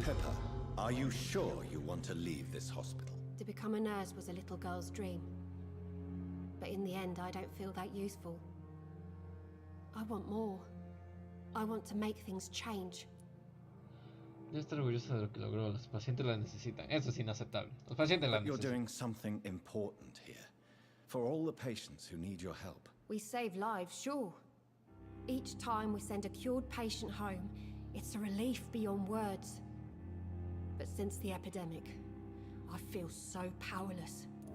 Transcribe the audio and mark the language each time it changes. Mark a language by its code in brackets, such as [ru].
[en] Pepper, are you sure you want to leave this hospital? To become a nurse was a little girl's dream. But in the end, I don't feel that useful. I want more. I want to make things change. [es] Yo estoy orgulloso de lo que logró. Los pacientes la necesitan. Eso es inaceptable. Los pacientes la [en] But you're [es] necesitan. [en] doing something important here. For all the patients who need your help. We save lives, sure. Each time we send a cured patient home, it's a relief beyond words. But since the epidemic, I feel so powerless.